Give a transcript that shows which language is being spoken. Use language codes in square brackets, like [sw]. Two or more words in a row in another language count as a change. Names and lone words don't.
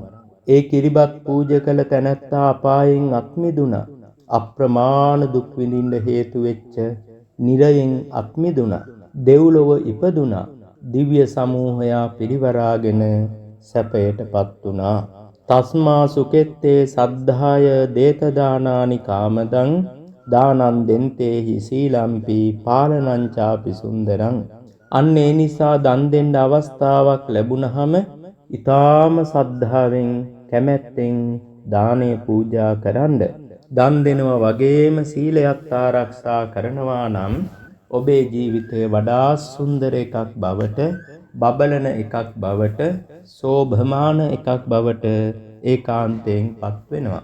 [si] ඒ කිරිබත් පූජ කළ තැනැත්තා අපායෙන් අත්මිදුණා. අප්‍රමාණ දුක් විඳින්න හේතු වෙච්ච නිරයෙන් අත්මිදුණා. දෙව්ලොව ඉපදුණා. දිව්‍ය සමූහයා පිරිවරාගෙන සැපයටපත් වුණා. [pi] තස්මා සුකෙත්තේ සද්ධාය දේත දානානි කාමදං දානං දෙන්තේහි සීලම්පි පාලනං චාපි සුන්දරං. [si] අන්න ඒ නිසා දන් දෙන්න අවස්ථාවක් ලැබුණහම ඊ타ම සද්ධාවෙන් කැමැත්තෙන් දානය පූජා කරන්න. දන් දෙනවා වගේම සීලයත් ආරක්ෂා කරනවා නම් ඔබේ ජීවිතය වඩා සුන්දර එකක් බවට, බබලන එකක් බවට, සෝභමාන එකක් බවට ඒකාන්තයෙන් පත් වෙනවා.